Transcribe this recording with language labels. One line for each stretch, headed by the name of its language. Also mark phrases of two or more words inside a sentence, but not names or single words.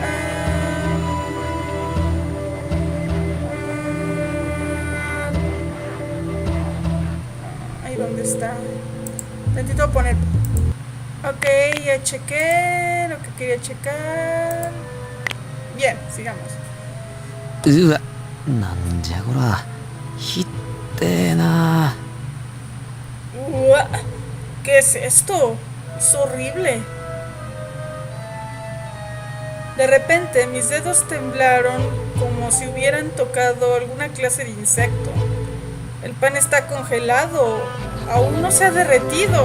Spanish: Ahí donde está. Tantito poner. Ok, ya chequé lo que quería checar. Bien, sigamos.
Japanese: うわ、なんじゃこら。ひってえな。
Spanish: Ua, ¿qué es esto? Es horrible. De repente mis dedos temblaron como si hubieran tocado alguna clase de insecto. El pan está congelado. Aún no se ha derretido.